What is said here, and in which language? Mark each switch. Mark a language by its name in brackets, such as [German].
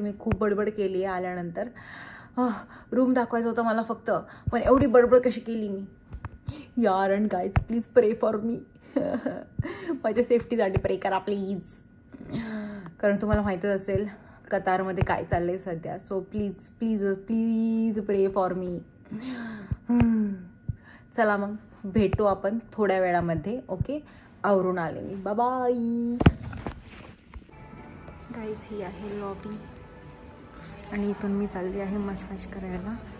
[Marathi] मी खूप बडबड केली आहे आल्यानंतर. रूम दाखवायचं होतं मला फक्त, पण एवढी बडबड कशी केली मी यार. [English] And guys please pray for me. [Marathi] माझ्या सेफ्टीसाठी प्रे करा प्लीज, कारण तुम्हाला माहीतच असेल कतारमध्ये काय चाललं आहे सध्या. [English] So please please please pray for me. [Marathi] चला मग भेटू आपण थोड्या वेळामध्ये. ओके, आवरून आले मी. [English] Bye guys. [Marathi] ही आहे लॉबी आणि इथून मी चालली आहे मसाज करायला.